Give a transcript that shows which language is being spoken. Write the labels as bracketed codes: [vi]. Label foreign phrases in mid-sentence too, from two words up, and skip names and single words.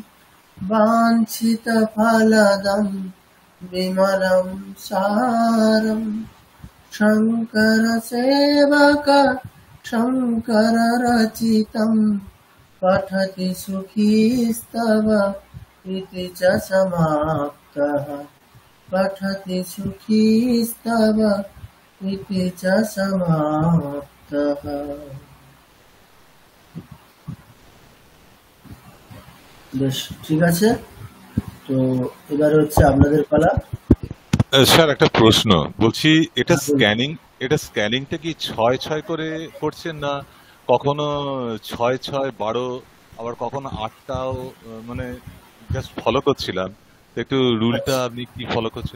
[sa] वाञ्छितफलदं विमलं सारम् शङ्करसेवक शङ्कररचितं पठति सुखीस्तव इति च समाप्तः पठति सुखीस्तव इति च समाप्तः। [bn] বেশ, ঠিক আছে। তো এবারে হচ্ছে আপনাদের পালা। স্যার একটা প্রশ্ন, বলছি এটা স্ক্যানিংটা কি 6-6 করে করছেন, না কখনো 6-6-12 আবার কখনো 8টাও, মানে [en] just follow [bn] করছিলাম, একটু রুলটা আপনি কি ফলো করছেন?